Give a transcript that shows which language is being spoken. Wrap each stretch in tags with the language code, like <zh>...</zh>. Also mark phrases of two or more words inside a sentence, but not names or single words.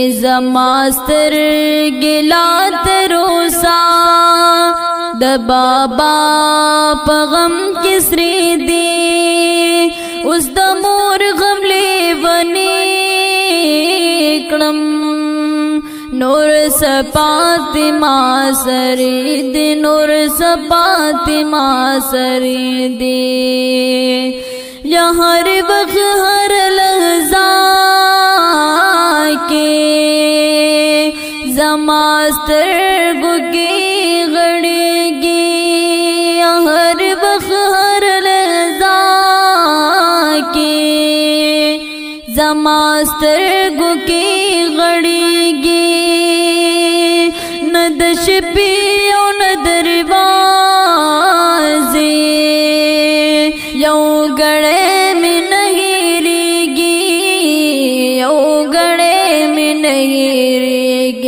<ps>زما سترګې لا تر اوسه د بابا په غم کې سرې دي، اوس د مور غم لیونې کړم، نور سپات ما سرې دي، نور سپات ما سرې دي.</ps> <ur>یا ہر وقت ہر لحظہ کے</ur> <ps>زما سترګو کې غړېږي،</ps> <ur>یا ہر وقت ہر لحظہ کے</ur> <ps>زما سترګو کې غړېږي، نه د شپې او نه دروازې یو غړې مې نه هېرېږي، یو غړې مې نه هېرېږي.</ps>